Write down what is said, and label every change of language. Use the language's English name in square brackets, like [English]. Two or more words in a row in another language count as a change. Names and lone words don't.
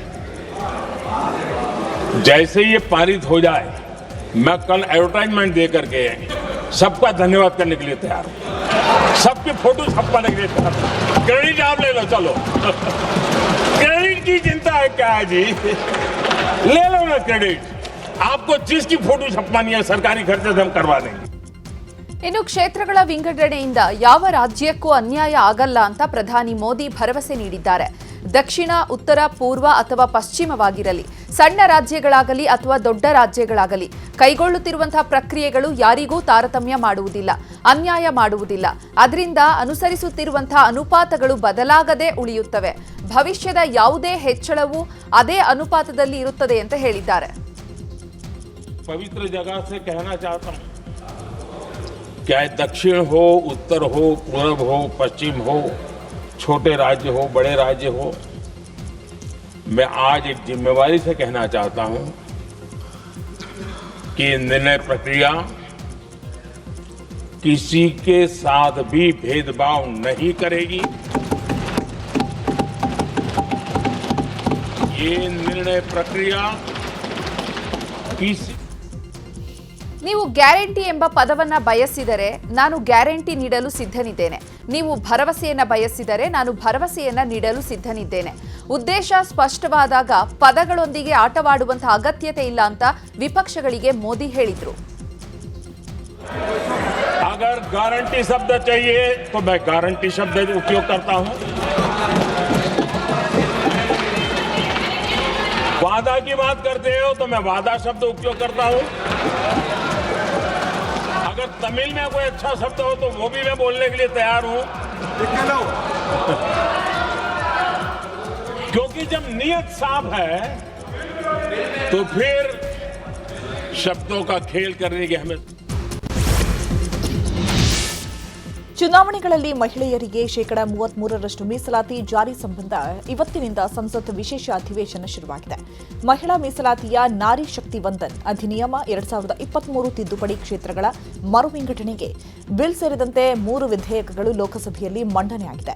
[Hindi] जैसे ये पारित हो जाए, मैं कल एडवर्टाइजमेंट दे करके सबका धन्यवाद करने के लिए तैयार हूं, सबकी फोटो छपवाने के लिए तैयार हूं। क्रेडिट आप ले लो, चलो क्रेडिट की चिंता है क्या है जी, ले लो ना क्रेडिट। आपको जिसकी फोटो छपवानी है सरकारी खर्चे से हम करवा देंगे। [Kannada] ಇನ್ನು ಕ್ಷೇತ್ರಗಳ ವಿಂಗಡಣೆಯಿಂದ ಯಾವ ರಾಜ್ಯಕ್ಕೂ ಅನ್ಯಾಯ ಆಗಲ್ಲ ಅಂತ ಪ್ರಧಾನಿ ಮೋದಿ ಭರವಸೆ ನೀಡಿದ್ದಾರೆ. ದಕ್ಷಿಣ, ಉತ್ತರ, ಪೂರ್ವ ಅಥವಾ ಪಶ್ಚಿಮವಾಗಿರಲಿ, ಸಣ್ಣ ರಾಜ್ಯಗಳಾಗಲಿ ಅಥವಾ ದೊಡ್ಡ ರಾಜ್ಯಗಳಾಗಲಿ ಕೈಗೊಳ್ಳುತ್ತಿರುವಂತಹ ಪ್ರಕ್ರಿಯೆಗಳು ಯಾರಿಗೂ ತಾರತಮ್ಯ ಮಾಡುವುದಿಲ್ಲ, ಅನ್ಯಾಯ ಮಾಡುವುದಿಲ್ಲ. ಅದರಿಂದ ಅನುಸರಿಸುತ್ತಿರುವಂತಹ ಅನುಪಾತಗಳು ಬದಲಾಗದೆ ಉಳಿಯುತ್ತವೆ. ಭವಿಷ್ಯದ ಯಾವುದೇ ಹೆಚ್ಚಳವೂ ಅದೇ ಅನುಪಾತದಲ್ಲಿ ಇರುತ್ತದೆ ಅಂತ ಹೇಳಿದ್ದಾರೆ. [Hindi] पवित्र जगह से कहना चाहता हूं, चाहे दक्षिण हो, उत्तर हो, पूर्व हो, पश्चिम हो, छोटे राज्य हो, बड़े राज्य हो, मैं आज एक जिम्मेवारी से कहना चाहता हूं कि निर्णय प्रक्रिया किसी के साथ भी भेदभाव नहीं करेगी। ये निर्णय प्रक्रिया किसी [Kannada] ನೀವು ಗ್ಯಾರಂಟಿ ಎಂಬ ಪದವನ್ನ ಬಯಸಿದರೆ ನಾನು ಗ್ಯಾರಂಟಿ ನೀಡಲು ಸಿದ್ಧನಿದ್ದೇನೆ. ನೀವು ಭರವಸೆಯನ್ನ ಬಯಸಿದರೆ ನಾನು ಭರವಸೆಯನ್ನ ನೀಡಲು ಸಿದ್ಧನಿದ್ದೇನೆ. ಉದ್ದೇಶ ಸ್ಪಷ್ಟವಾದಾಗ ಪದಗಳೊಂದಿಗೆ ಆಟವಾಡುವಂತಹ ಅಗತ್ಯತೆ ಇಲ್ಲ ಅಂತ ವಿಪಕ್ಷಗಳಿಗೆ ಮೋದಿ ಹೇಳಿದ್ರು. [Hindi] अगर गारंटी शब्द चाहिए तो मैं गारंटी शब्द उपयोग करता हूं। वादा की बात करते हो तो मैं वादा शब्द उपयोग करता हूं। अगर तमिल में कोई अच्छा शब्द हो तो वो भी मैं बोलने के लिए तैयार हूं, क्योंकि जब नियत साफ है तो फिर शब्दों का खेल करने की हमें [Kannada] ಚುನಾವಣೆಗಳಲ್ಲಿ ಮಹಿಳೆಯರಿಗೆ 33% ಮೀಸಲಾತಿ ಜಾರಿ ಸಂಬಂಧ ಇವತ್ತಿನಿಂದ ಸಂಸತ್ ವಿಶೇಷ ಅಧಿವೇಶನ ಶುರುವಾಗಿದೆ. ಮಹಿಳಾ ಮೀಸಲಾತಿಯ ನಾರಿ ಶಕ್ತಿ ವಂದನ್ ಅಧಿನಿಯಮ 2023 ತಿದ್ದುಪಡಿ ಕ್ಷೇತ್ರಗಳ ಮರು ವಿಂಗಡಣೆಗೆ ಬಿಲ್ ಸೇರಿದಂತೆ 3 ವಿಧೇಯಕಗಳು ಲೋಕಸಭೆಯಲ್ಲಿ ಮಂಡನೆಯಾಗಿದೆ.